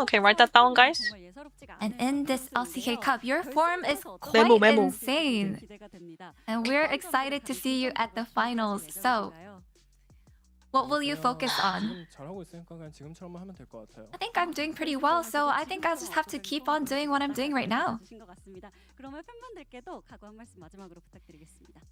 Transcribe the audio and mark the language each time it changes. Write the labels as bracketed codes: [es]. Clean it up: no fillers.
[en] Okay, write that down, guys. And in this LCK Cup, your form is quite memo. insane. And we're excited to see you at the finals. So, what will you focus on? [ko] 잘하고 있으니까 그냥 지금처럼만 하면 될 것 같아요. [en] I think I'm doing pretty well, so I think I'll just have to keep on doing what I'm doing right now. [ko] 그러면 팬분들께도 각오 한 말씀 마지막으로 부탁드리겠습니다.